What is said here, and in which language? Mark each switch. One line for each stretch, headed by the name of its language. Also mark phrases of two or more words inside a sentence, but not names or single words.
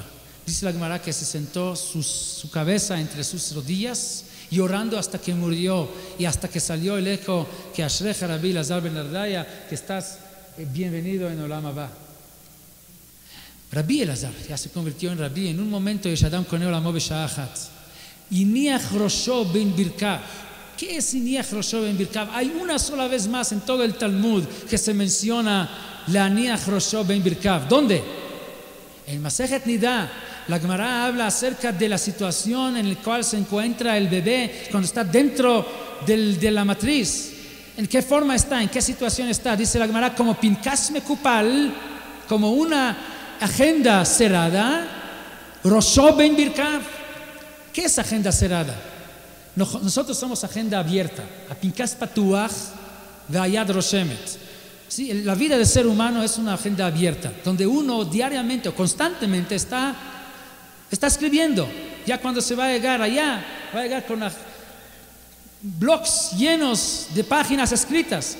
Spanish: Dice la Gemara que se sentó su cabeza entre sus rodillas, llorando hasta que murió, y hasta que salió el eco que Ashrecha Rabbi Elazar ben Durdaya, que estás bienvenido en
Hebrew: עולם הבא.
Spanish: Rabbi Elazar ya se convirtió en Rabbi en un momento.
Hebrew: יש אדם קונה עולמו בשעה אחת. הניח ראשו בין ברכיו.
Spanish: ¿Qué es
Hebrew: הניח ראשו בין ברכיו?
Spanish: Hay una sola vez más en todo el Talmud que se menciona la
Hebrew: הניח ראשו בין ברכיו.
Spanish: ¿Dónde? En Masejet Nida. La Gemara habla acerca de la situación en la cual se encuentra el bebé cuando está dentro de la matriz. ¿En qué forma está? ¿En qué situación está? Dice la Gemara,
Hebrew: כמו פנקס מקופל,
Spanish: como una agenda cerrada.
Hebrew: ראשו בין ברכיו.
Spanish: ¿Qué es agenda cerrada? Nosotros somos agenda abierta.
Hebrew: ה פנקס פתוח והיד רושמת.
Spanish: Sí, la vida del ser humano es una agenda abierta, donde uno diariamente o constantemente está escribiendo. Ya cuando se va a llegar allá, va a llegar con blogs llenos de páginas escritas.